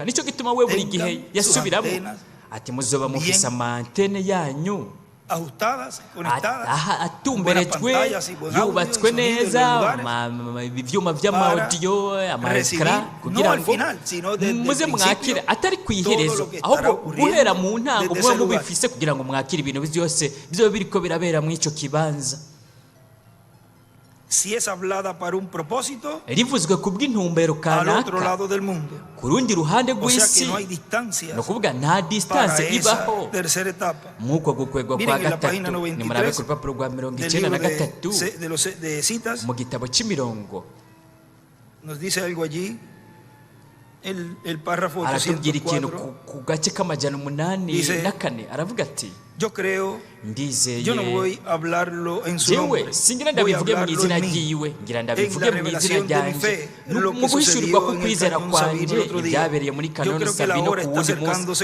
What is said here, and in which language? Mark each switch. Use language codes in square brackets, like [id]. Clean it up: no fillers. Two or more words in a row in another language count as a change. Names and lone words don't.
[rn] Nicyo gituma we buri gihe yasubiramo ati muzoba mufise amantene yanyu atumberejwe, yubatswe neza, ibyuma by'amaudiyo, amaekara, kugira ngo muze mwakire, atari ku iherezo, ahubwo guhera mu ntango muba mubifise kugira ngo mwakire ibintu byose bizoba biriko birabera mu ico kibanza. [es] Si es hablada para un propósito, [rn] rivuzwe ku bw'intumbero kanaka ku rundi ruhande rw'isi, no kuvuga nta distance ibaho nk'uko gukwegwa kwa gatatu. Ni murabe ku rupapuro rwa 93 mu gitabo cy'imirongo aratubwira ikintu ku gace k'amajana 84, aravuga ati ndizeye jewe singira ndabivuge mu izina ryiwe, ngira ndabivuge mu izina ryanjye, mu guhishurirwa ko kwizera kwanje ibyabereye muri Kanoni Sabino ku wundi munsi.